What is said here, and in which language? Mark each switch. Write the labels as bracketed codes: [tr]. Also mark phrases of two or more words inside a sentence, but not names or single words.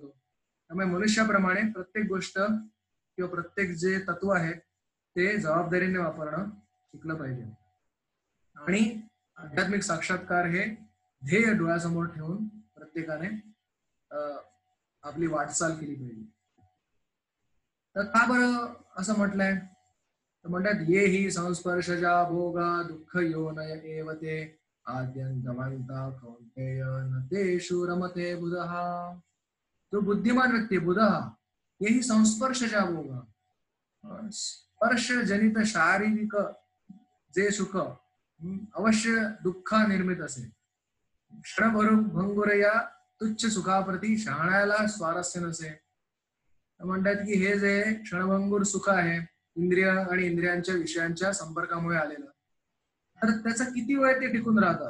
[mr] त्यामुळे मनुष्याप्रमाणे प्रत्येक गोष्ट किंवा प्रत्येक जे तत्व आहे ते जबाबदारीने वापरणं शिकलं पाहिजे. आणि आध्यात्मिक साक्षात्कार हे ध्येय डोळ्यासमोर ठेवून प्रत्येकाने आपली वाटचाल केली पाहिजे. तर का बरं असं म्हटलंय, तर म्हणतात [sa] ये ही संस्पर्शजा भोगा दुःख योनय एव ते आद्यंतमंता कौंतेय न तेषु रमते बुधः. [mr] जो बुद्धिमान व्यक्ती [sa] बुधः ये ही संस्पर्शजा भोगा, [mr] स्पर्श जनित शारीरिक जे सुख अवश्य दुःख निर्मित असेल. क्षणभंगुर या तुच्छ सुखाप्रती शहाण्याला स्वारस्य नसे. म्हणतात की हे जे क्षणभंगुर सुख आहे इंद्रिय आणि इंद्रियांच्या विषयांच्या संपर्कामुळे आलेलं, तर त्याचा किती वेळ ते टिकून राहतं.